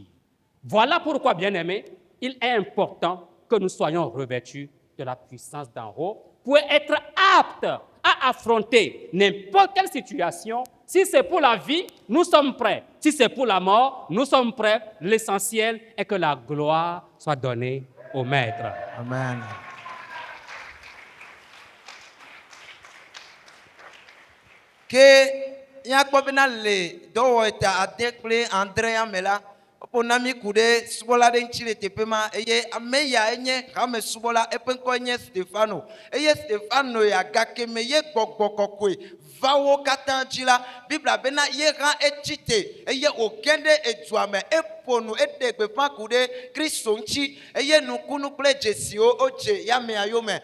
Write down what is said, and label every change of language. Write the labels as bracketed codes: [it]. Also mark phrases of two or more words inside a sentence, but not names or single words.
[fr] Voilà pourquoi, bien-aimés, il est important que nous soyons revêtus de la puissance d'en haut pour être aptes à affronter n'importe quelle situation. Si c'est pour la vie, nous sommes prêts. Si c'est pour la mort, nous sommes prêts. L'essentiel est que la gloire soit donnée au Maître. Amen. [ee] Ke míakpɔ bena le dɔwɔta ade kple andre ya me la, woƒona mí ku ɖe subɔla ɖe ŋuti le teƒe ma eye ame ya enye hame subɔla, eƒe ŋkɔe nye Stefano eye Stefano ya gake me ye gbɔgbɔ kɔkɔe va wo katã dzi la, Biblia bena ye hã etsi te eye wòge ɖe edua me, eƒo nu eɖe gbeƒã ku ɖe Kristo ŋuti eye nukunu kple dzesiwo wodze yamea yome.